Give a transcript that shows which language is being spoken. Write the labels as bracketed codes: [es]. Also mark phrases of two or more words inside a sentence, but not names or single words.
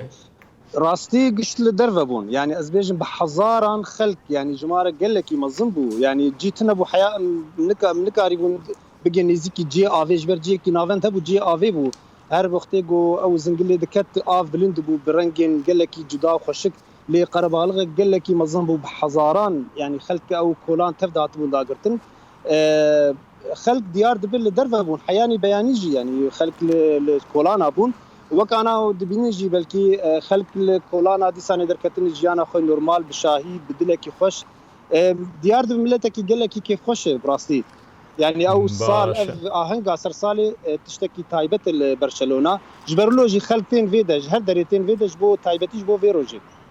[ku] Rastî gişt li derve bûn yani ez bêjim bi hezaran xelk yani ji mare gelekî mezin bû yani cî tune bû heya nikarî bûn bigê nêzîkî ciyê avê ji ber ciyekî navend hebû ciyê avê bû her wextê got ew zingilê diket av bilind bû bi rengên gelekî cuda û xweşik lê qerebaxek gelekî mezin bû bi hezaran yani xelk ew kolan tev de hatibûn dagirtin xelk diyar dibin li derve bûn heyanî beyanî jî yani xelk li kolana bûn وەکانا دبینی جی بەلکی خەلک لە کۆلانا دیسانê derketinê jiyana xwe normal bi şahî bi dilekî xweş diyar dibin milletekî gelekî kêfxweş e rastî yani ew sal ev ahenga sersalê tiştekî taybet li Barcelona ji ber lo jî xelk tên vê de ji her derê tên vê de ji bo taybetî ji bo vê rojê.